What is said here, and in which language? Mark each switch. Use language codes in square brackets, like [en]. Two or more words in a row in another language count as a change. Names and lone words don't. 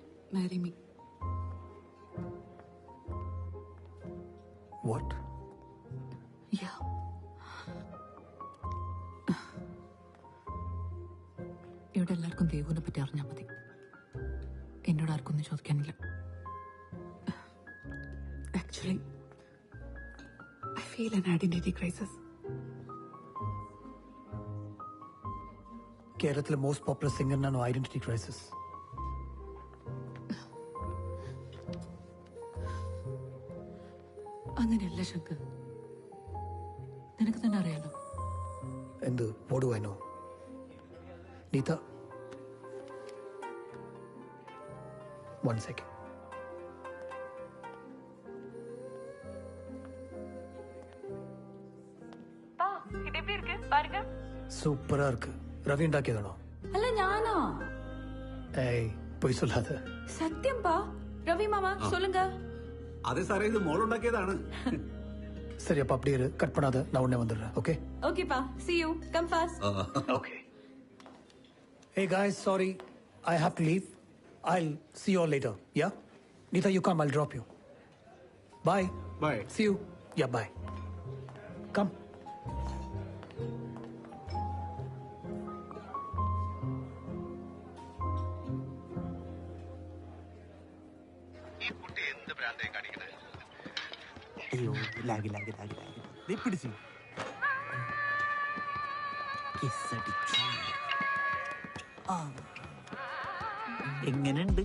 [en] Marry me. What? Yeah. [ml] ഇവിടെ എല്ലാവർക്കും ദേവുവിനെ പറ്റി അറിഞ്ഞാൽ മതി. എന്നോട് ആർക്കൊന്നും ചോദിക്കാനില്ല. [en] Actually, I feel an identity crisis. [ml] കേരളത്തിലെ [en] most popular [ml] സിംഗറിനാണോ [en] identity crisis? [ml] അങ്ങനെയല്ല ശങ്കർ. നിനക്ക് തന്നെ അറിയാലോ. എന്ത്? [en] what do I know? നീത, one second. [ta] சூப்பரா இருக்கு. ரவி உண்டாக்கியதானோ? [ml] അല്ല ഞാനോ? [ta] ஏய் பொய் சொல்லாத. [ml] സത്യം പാ. [ta] ரவி மாமா சொல்லுங்க. [ml] അതെ സാറേ, ഇത് മോൾ ഉണ്ടാക്കിയതാണ്. [ta] சரி அப்ப அப்படியே இரு, கட் பண்ணாத, நான் உடனே வந்துடுறேன். ஓகே [en] Okay pa, see you. Come fast. Okay. Hey guys, sorry, I have to leave. I'll see you all later. Yeah, Neeta, you come, I'll drop you. Bye. Bye. See you. Yeah, bye. Come. [ml] അയ്യോ, ലാഗ് പിടിച്ചു. എങ്ങനെയുണ്ട്?